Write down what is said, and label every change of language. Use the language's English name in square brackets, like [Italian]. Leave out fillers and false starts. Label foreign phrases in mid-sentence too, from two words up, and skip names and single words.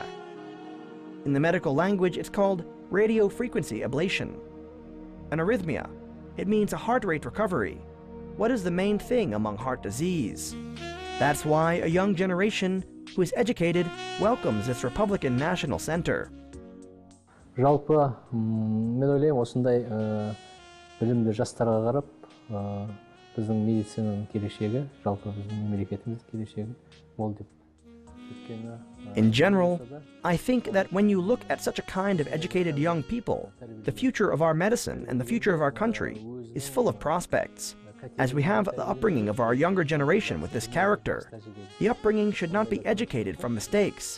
[English] In the medical language, it's called radiofrequency ablation. An arrhythmia, it means a heart rate recovery. What is the main thing among heart disease? That's why a young generation who is educated welcomes this Republican National Center. [Kazakh] Жалпы мен ойлаймын осындай білімді жастарға қарап біздің медицинаның келешегі, жалпы біздің мемлекетіміз келешегі мол деп. [English] In general, I think that when you look at such a kind of educated young people, the future of our medicine and the future of our country is full of prospects. As we have the upbringing of our younger generation with this character, the upbringing should not be educated from mistakes.